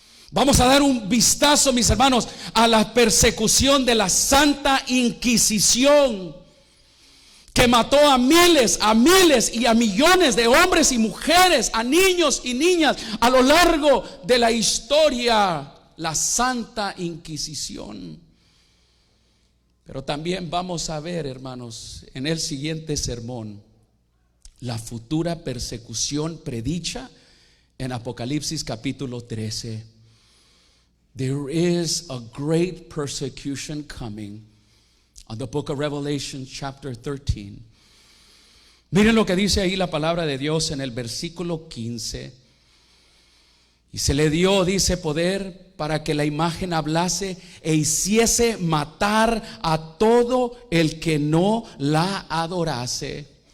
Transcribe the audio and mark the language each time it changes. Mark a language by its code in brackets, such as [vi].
[es] Vamos a dar un vistazo, mis hermanos, a la persecución de la Santa Inquisición, que mató a miles y a millones de hombres y mujeres, a niños y niñas a lo largo de la historia. La Santa Inquisición. Pero también vamos a ver, hermanos, en el siguiente sermón, la futura persecución predicha en Apocalipsis capítulo 13. [en] There is a great persecution coming on the book of Revelation chapter 13. [es] Miren lo que dice ahí la palabra de Dios en el versículo 15. Y se le dio, dice, poder para que la imagen hablase e hiciese matar a todo el que no la adorase.